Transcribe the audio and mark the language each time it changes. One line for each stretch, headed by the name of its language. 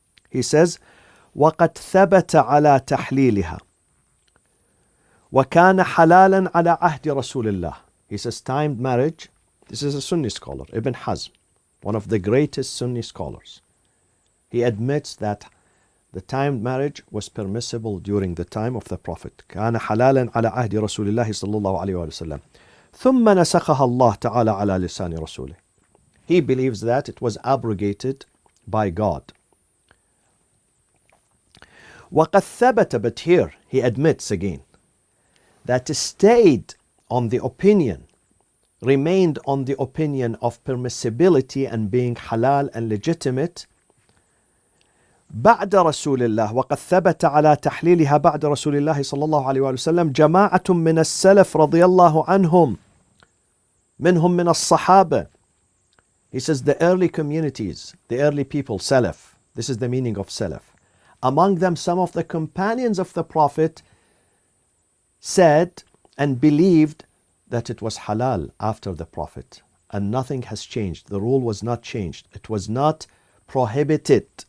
English: He says,
Arabic: وقد ثبت على تحليلها وكان حلالا على عهد رسول الله.
English: He says timed marriage. This is a Sunni scholar, Ibn Hazm, one of the greatest Sunni scholars. He admits that the timed marriage was permissible during the time of the Prophet.
Arabic: كان حلالا على عهد رسول الله صلى الله عليه وسلم. ثم نسخها الله تعالى على لسان رسوله.
English: He believes that it was abrogated by God.
Arabic: وقد ثبت,
English: but here he admits again that stayed on the opinion, remained on the opinion of permissibility and being halal and legitimate
Arabic: بعد رسول الله. وقد ثبت على تحليلها بعد رسول الله صلى الله عليه وسلم جماعة من السلف رضي الله عنهم منهم من الصحابة.
English: He says the early communities, the early people, Salaf. This is the meaning of Salaf. Among them, some of the companions of the Prophet said and believed that it was halal after the Prophet. And nothing has changed. The rule was not changed. It was not prohibited.